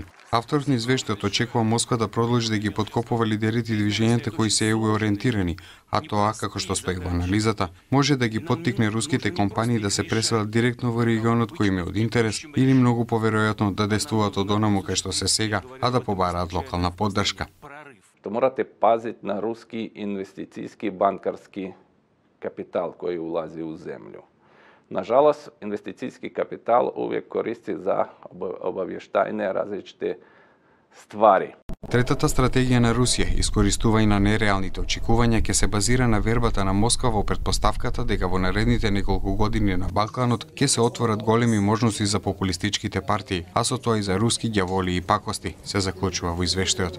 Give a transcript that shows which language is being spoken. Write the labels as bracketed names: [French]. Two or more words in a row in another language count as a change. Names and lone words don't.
[Macedonian] Авторот на извештајот очекува Москва да продолжи да ги подкопува лидерите и движењата кои се EU ориентирани, а тоа, како што стои во анализата, може да ги поттикне руските компании да се преселат директно во регионот кој им е од интерес или многу поверојатно да действуваат од онаму кај што се сега, а да побараат локална поддршка. [Serbian] То морате пазити на руски инвестицијски банкарски капитал кој улази у земљу. [Croatian] Nažalost, investicijski kapital uvijek koristi za obavještajne različite stvari. [Macedonian] Третата стратегија на Русија, искористува и на нереалните очекувања, ќе се базира на вербата на Москва во претпоставката дека во наредните неколку години на Балканот ќе се отворат големи можности за популистичките партии, а со тоа и за руски ѓаволи и пакости, се заклучува во извештајот.